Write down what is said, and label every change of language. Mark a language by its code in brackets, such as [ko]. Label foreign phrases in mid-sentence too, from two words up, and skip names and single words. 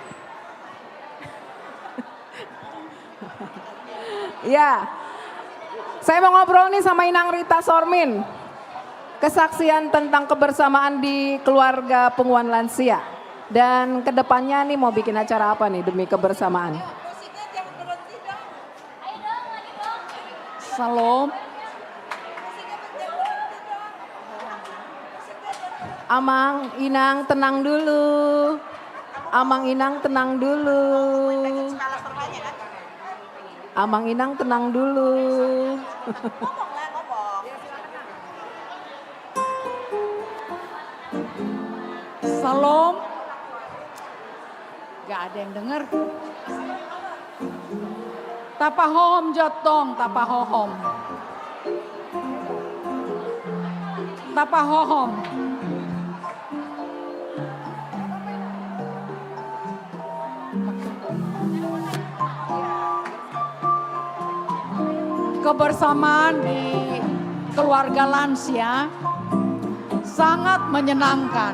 [id] Ya, saya mau ngobrol nih sama Inang Rita Sormin. Kesaksian tentang kebersamaan di keluarga punguan lansia. Dan kedepannya nih mau bikin acara apa nih demi kebersamaan? Salam. Amang Inang tenang dulu. Amang Inang tenang dulu. Amang Inang tenang dulu. Salam. Gak ada yang denger. [bbc] Tapahohom jotong, tapahohom. Tapahohom. [id] Kebersamaan di keluarga lansia sangat menyenangkan.